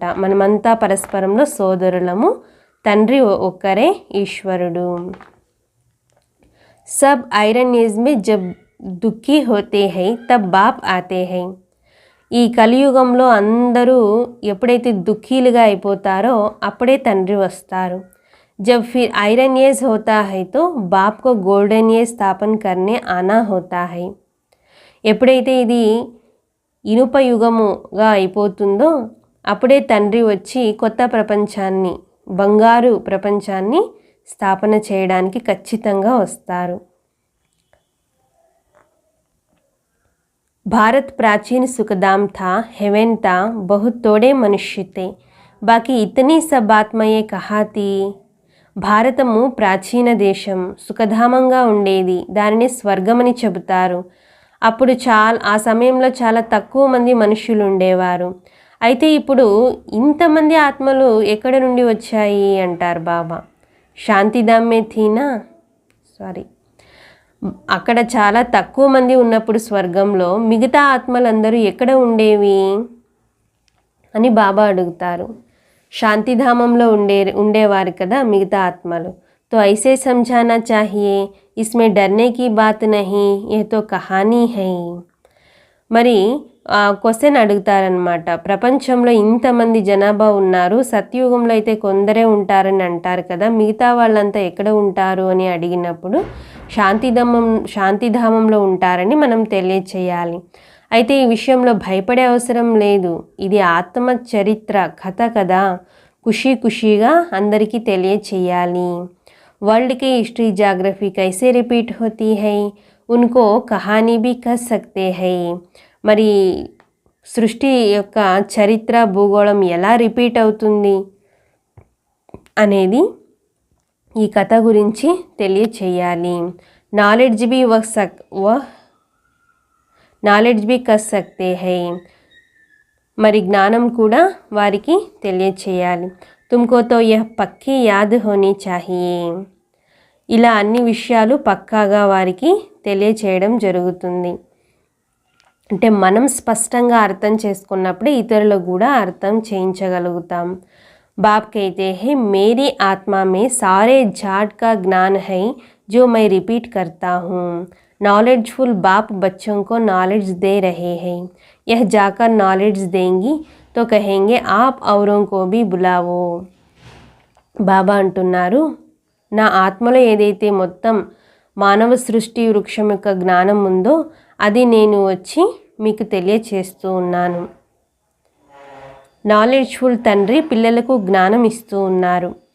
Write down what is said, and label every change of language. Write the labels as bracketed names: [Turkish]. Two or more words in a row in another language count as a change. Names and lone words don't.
[Telugu] మనమంతా పరస్పరంలో సోదరులము. తండ్రి ఒక్కరే ఈశ్వరుడు. [Hindi] सब [English] iron age [Hindi] में जब दुखी होते हैं तब बाप आते हैं. [Telugu] ఈ కలియుగంలో అందరూ ఎప్పుడైతే దుఃఖీలుగా అయిపోతారో అప్పుడే తండ్రి వస్తారు. [Hindi] जब फिर [English] iron age [Hindi] होता है तो बाप को [English] golden age [Hindi] स्थापन करने आना होता है. [Telugu] ఎప్పుడైతే ఇది ఇనుప యుగముగా అయిపోతుందో అప్పుడే తండ్రి వచ్చి కొత్త ప్రపంచాన్ని, బంగారు ప్రపంచాన్ని స్థాపన చేయడానికి ఖచ్చితంగా వస్తారు. [Hindi] भारत प्राचीन सुखधाम था, हेवन था, बहुत थोड़े मनुष्य थे, बाकी इतनी सब आत्मये कहा थी. [Telugu] భారతము ప్రాచీన దేశం, సుఖధామంగా ఉండేది, దానిని స్వర్గమని చెబుతారు. అప్పుడు ఆ సమయంలో చాలా తక్కువ మంది మనుషులు ఉండేవారు. అయితే ఇప్పుడు ఇంతమంది ఆత్మలు ఎక్కడ నుండి వచ్చాయి అంటారు బాబా. [Hindi] शांतिधाम में थी ना, [Telugu] అక్కడ చాలా తక్కువ మంది ఉన్నప్పుడు స్వర్గంలో మిగతా ఆత్మలందరూ ఎక్కడ ఉండేవి అని బాబా అడుగుతారు. శాంతిధామంలో ఉండేవారు కదా మిగతా ఆత్మలు. [Hindi] तो ऐसे समझाना चाहिए, इसमें डरने की बात नहीं, ये तो कहानी है. [Telugu] మరి క్వశ్చన్ అడుగుతారనమాట. ప్రపంచంలో ఇంతమంది జనాభా ఉన్నారు, సత్యుగంలో అయితే కొందరే ఉంటారని అంటారు కదా, మిగతా వాళ్ళంతా ఎక్కడ ఉంటారు అని అడిగినప్పుడు శాంతిధామంలో ఉంటారని మనం తెలియచేయాలి. అయితే ఈ విషయంలో భయపడే అవసరం లేదు, ఇది ఆత్మ చరిత్ర కథ కదా, ఖుషీగా అందరికీ తెలియచేయాలి. [Hindi] वर्ल्ड की [English] history geography [Hindi] कैसे रिपीट होती है, उनको कहानी भी कह सकते हैं. [Telugu] మరి సృష్టి యొక్క చరిత్ర భూగోళం ఎలా రిపీట్ అవుతుంది అనేది ఈ కథ గురించి తెలియచేయాలి. [Hindi] నాలెడ్జ్ भी कर सकते हैं, [Telugu] మరి జ్ఞానం కూడా వారికి తెలియచేయాలి. [Hindi] तुमको तो यह पक्की याद होनी चाहिए. [Telugu] ఇలా అన్ని విషయాలు పక్కాగా వారికి తెలియచేయడం జరుగుతుంది. అంటే మనం స్పష్టంగా అర్థం చేసుకున్నప్పుడే ఇతరులకు కూడా అర్థం చేయించగలుగుతాం. [Hindi] बाप कहते हैं मेरी आत्मा में सारे जाट का ज्ञान है जो मैं रिपीट करता हूँ. नॉलेजफुल बाप बच्चों को नॉलेज दे रहे हैं. यह जाकर नॉलेज देंगी तो कहेंगे आप औरों को भी बुलाओ. [Telugu] బాబా అంటున్నారు, నా ఆత్మలో ఏదైతే మొత్తం మానవ సృష్టి వృక్షం యొక్క జ్ఞానం ఉందో అది నేను వచ్చి మీకు తెలియచేస్తూ ఉన్నాను. నాలెడ్జ్ఫుల్ తండ్రి పిల్లలకు జ్ఞానం ఇస్తూ ఉన్నారు.